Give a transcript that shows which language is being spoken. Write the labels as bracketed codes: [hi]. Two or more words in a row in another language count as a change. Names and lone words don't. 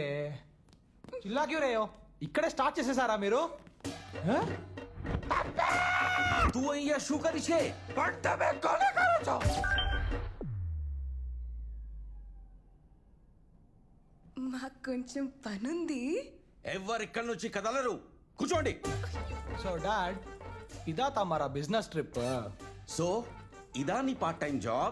[hi] चिल्ला क्यू रेयो, [te] ఇక్కడే స్టార్ట్ చేసేసారా మీరు? [gu] तू અહીંયા શું કરી છે? પણ તમે કોને કરો છો? [te] మాకు కొంచెం పనుంది. ఎవరు ఇక్కడ నుంచి కదలరు. కూర్చోండి. [en] so dad, [te] ఇదా తమరా [en] business trip [te] సో ఇదా నీ [en] part time job?